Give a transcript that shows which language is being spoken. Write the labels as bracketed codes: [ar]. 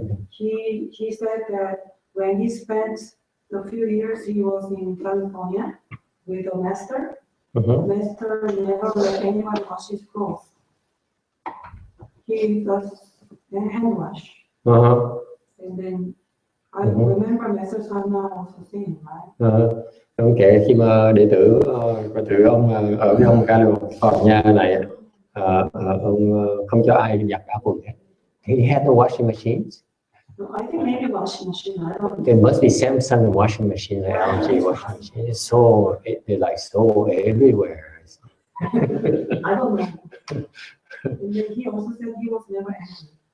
[en] He said that when he spent the few years he was in California with a master, master never let anyone wash his clothes. He does hand wash. And then I remember Master Sana also saying, right? [vi] Ông kể khi mà đệ tử ông ở với ông California này, ông không cho ai giặt áo quần hết. [en] He had no washing machines. No, I think maybe washing machine. I don't know. There must be Samsung washing machine, like LG washing machine. It's so they're like so everywhere. I don't know. And then he also said he was never angry.